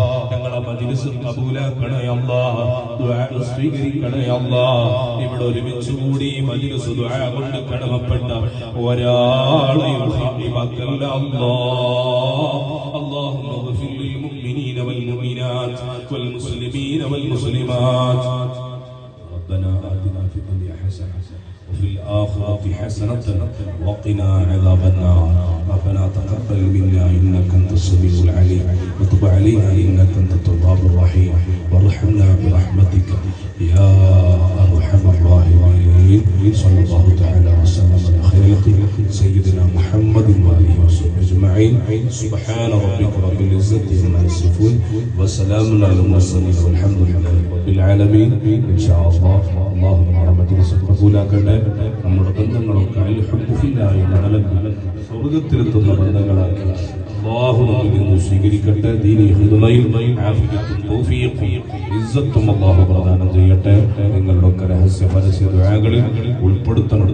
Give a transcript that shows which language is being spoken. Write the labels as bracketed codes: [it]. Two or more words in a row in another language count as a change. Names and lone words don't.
[ml] ഞങ്ങളുടെ മജ്ലിസ് കബൂലാക്കണേ അല്ലാഹ്. ദുആ സ്വീകരിക്കണേ അല്ലാഹ്. ഇവിടെ ഒരുമിച്ച് കൂടി മജ്ലിസ് ദുആ കൊണ്ട് കടമപ്പെട്ട ഒരാളെയും ഹാഫിളാക്കല്ല അല്ലാഹ്. [ar] اللهم اغفر للمؤمنين والمؤمنات والمسلمين والمسلمات. ربنا آتنا في الدنيا حسنة وفي الآخرة حسنة وقنا عذاب النار. ربنا تقبل منا إنك أنت السميع العليم وتب علينا إنك أنت التواب الرحيم وارحمنا برحمتك يا أرحم الراحمين. صلى الله تعالى وسلم على خير سيدنا محمد وآله وصحبه أجمعين. سبحان ربك رب العزة عما يصفون وسلام على المرسلين والحمد لله رب العالمين. إن شاء الله اللهم رحمتك قبولاക്കട്ടെ. [ml] നമ്മുടെ ബന്ധങ്ങളൊക്കെ അൽഹംദുലില്ലാഹി നടലങ്ങൾ സ്വർഗ്ഗത്തിലെത്തുന്ന ബന്ധങ്ങളാക്കി അല്ലാഹു നമ്മിൽ നിന്ന് സ്വീകരിക്കട്ടെ. ദീനി ഖിദ്മയിൽ ആഫിയത്തും തൗഫീഖും ഇസ്സത്തും അല്ലാഹു പ്രദാനം ചെയ്യട്ടെ. നിങ്ങളുടെ രഹസ്യ പരസ്യ ദുആകളിൽ ഉൾപ്പെടുത്തണം.